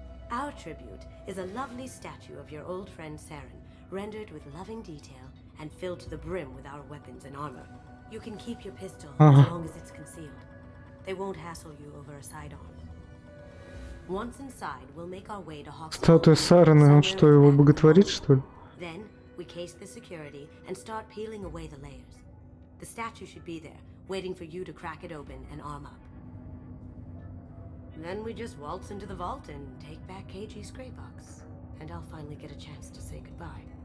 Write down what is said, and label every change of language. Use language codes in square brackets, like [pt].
[en] Our tribute is a lovely statue of your old friend Saren, rendered with loving detail and filled to the brim with our weapons and armor. You can keep your pistol as long as it's concealed. They won't hassle you over a side-on. Once inside, we'll make our way to Hawk's. [ru] Статуя Сарена, он что, его боготворит, что ли? [en] Then We case the security and start peeling away the layers. The statue should be there, waiting for you to crack it open and arm up. Then we just waltz into the vault and take back KG's gray box. And I'll finally get a chance to say goodbye.